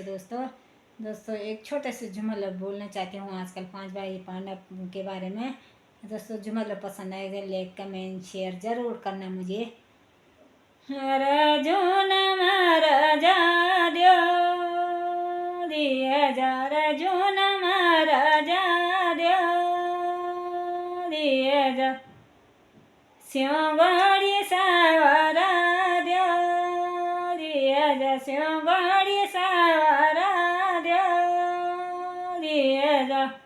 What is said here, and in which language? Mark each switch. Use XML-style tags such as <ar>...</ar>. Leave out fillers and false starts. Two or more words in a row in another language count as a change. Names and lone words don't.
<hi>दोस्तों एक छोटे से जुमला बोलना चाहती हूँ आजकल 5 भाई पांडव के बारे में। दोस्तों जुमला पसंद आएगा, लाइक कमेंट शेयर ज़रूर करना मुझे।</hi> <gbm>अर्जुन महाराजा द्यो दिया जा, अर्जुन महाराजा द्यो दिया जा, स्योंगाड़ी सवारा द्यो दिया जा, स्योंगाड़ी सवारा द्यो दिया जा,</gbm>